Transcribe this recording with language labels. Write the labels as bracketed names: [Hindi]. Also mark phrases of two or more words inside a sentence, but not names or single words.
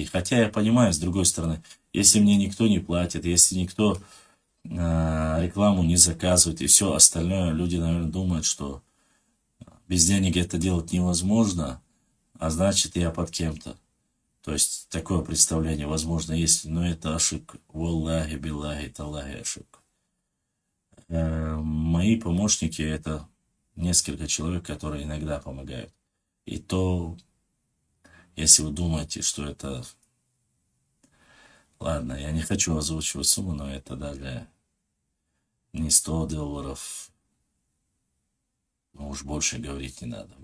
[Russian] Хотя я понимаю, с другой стороны, если мне никто не платит, если никто рекламу не заказывает и все остальное, люди, наверное, думают, что без денег это делать невозможно, а значит, я под кем-то. То есть такое представление возможно есть, но это ошибка. [Arabic] والله بالله تالله, [Russian] ошибка. Мои помощники — это несколько человек, которые иногда помогают. И то, если вы думаете, что это... Ладно, я не хочу озвучивать сумму, но это даже не $100, но уж больше говорить не надо.